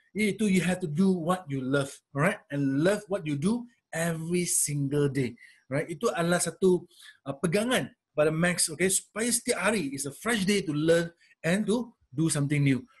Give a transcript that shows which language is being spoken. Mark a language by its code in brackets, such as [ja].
[id] Itu [en] you have to do what you love. Alright? And love what you do every single day. Right? [id] Itu adalah satu pegangan pada Max, okay? Supaya setiap hari [en] is a fresh day to learn and to do something new.